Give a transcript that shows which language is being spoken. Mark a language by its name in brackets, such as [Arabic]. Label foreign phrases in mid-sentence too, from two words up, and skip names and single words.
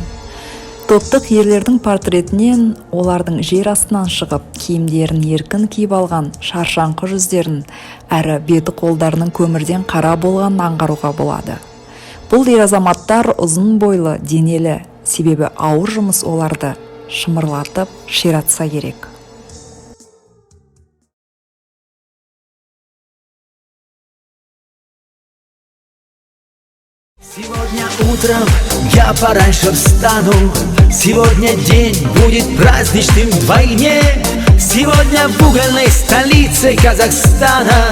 [Kazakh] Топтық ерлердің портретінен олардың жер астынан шығып, киімдерін еркін киіп алған шаршаңқы жүздерін, әрі беті қолдарының көмірден қара болғанын аңғаруға болады. Бұл ер азаматтар ұзын бойлы, денелі, себебі ауыр жұмыс оларды шымырлатып ширатса керек. [Russian] Сегодня утром я пораньше встану. Сегодня день будет праздничным вдвойне. Сегодня в угольной столице Казахстана.